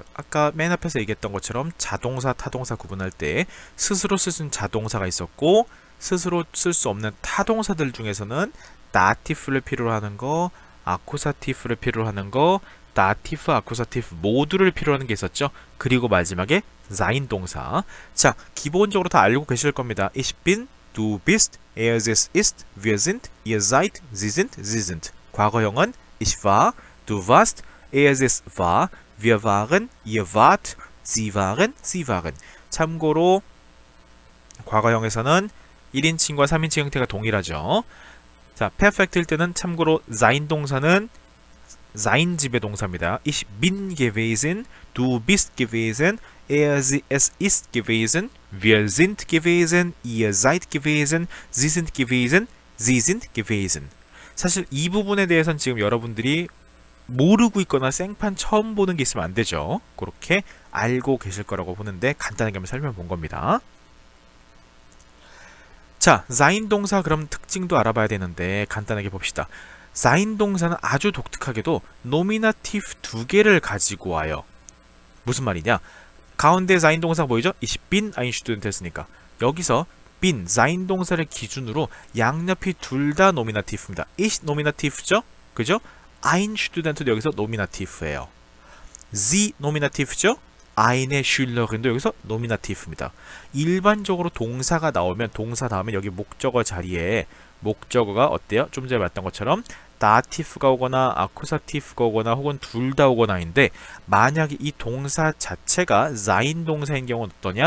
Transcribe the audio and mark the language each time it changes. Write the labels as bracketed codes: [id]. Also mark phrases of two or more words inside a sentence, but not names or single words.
[ko] 아까 맨 앞에서 얘기했던 것처럼 자동사, 타동사 구분할 때 스스로 쓸 수 있는 자동사가 있었고 스스로 쓸 수 없는 타동사들 중에서는 다티프를 필요로 하는 거, 아쿠사티프를 필요로 하는 거, 다티프, 아쿠사티프 모두를 필요로 하는 게 있었죠. 그리고 마지막에 sein 동사. 자, 기본적으로 다 알고 계실 겁니다. [de] Ich bin, du bist, er ist, wir sind, ihr seid, sie sind, sie sind. 과거형은 Ich war, du warst, er war, wir waren, ihr wart, sie waren, sie waren. [ko] 참고로 과거형에서는 1인칭과 3인칭 형태가 동일하죠. 자, perfect일 때는 참고로 sein 동사는 sein 지배 동사입니다. [de] Ich bin gewesen, du bist gewesen, es ist gewesen, wir sind gewesen, ihr seid gewesen, sie sind gewesen, sie sind gewesen. [ko] 사실 이 부분에 대해서는 지금 여러분들이 모르고 있거나 생판 처음 보는 게 있으면 안 되죠. 그렇게 알고 계실 거라고 보는데 간단하게 한번 설명본 겁니다. 자, sein 동사 그럼 특징도 알아봐야 되는데 간단하게 봅시다. sein 동사는 아주 독특하게도 노미나티브 두 개를 가지고 와요. 무슨 말이냐? 가운데 sein 동사가 보이죠? [de] Ich bin ein Student [ko] 했으니까 여기서 bin, sein 동사를 기준으로 양옆이 둘 다 노미나티브입니다. ich 노미나티브죠? 그죠? [de] ein Student [ko] 도 여기서 노미나티브예요. sie 노미나티브죠? [de] eine Schülerin [ko] 도 여기서 노미나티브입니다. 일반적으로 동사가 나오면 동사 다음에 여기 목적어 자리에 목적어가 어때요? 좀 전에 봤던 것처럼 다티프가 오거나 아쿠사티프가 오거나 혹은 둘 다 오거나인데 만약에 이 동사 자체가 sein 동사인 경우는 어떠냐?